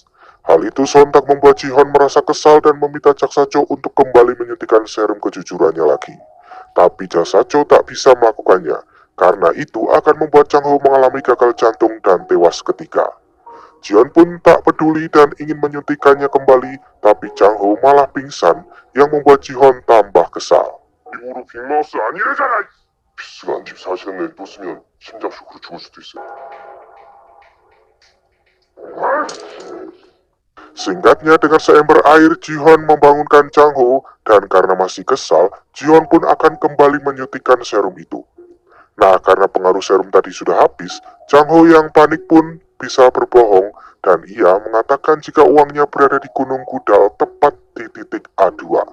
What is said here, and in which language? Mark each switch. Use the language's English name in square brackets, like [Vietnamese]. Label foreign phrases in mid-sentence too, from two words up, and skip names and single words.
[Indonesian] Hal itu sontak membuat Ji-Hon merasa kesal dan meminta Cak Sacho untuk kembali menyuntikkan serum kejujurannya lagi. Tapi Cak Sacho tak bisa melakukannya, karena itu akan membuat Chang Ho mengalami gagal jantung dan tewas seketika. Jion pun tak peduli dan ingin menyuntikkannya kembali, tapi Chang Ho malah pingsan yang membuat Ji-Hon tambah kesal. [Korean] 이후로 빅마우스 아니래잖아. 비스가 한 24시간 내에 또 쓰면 심장쇼크로 죽을 수도 있어. [Indonesian] Singkatnya, dengan seember air, Ji-Hon membangunkan Chang Ho, dan karena masih kesal, Ji-Hon pun akan kembali menyuntikkan serum itu. Nah, karena pengaruh serum tadi sudah habis, Chang Ho yang panik pun bisa berbohong, dan ia mengatakan jika uangnya berada di Gunung Gudal tepat di titik A2.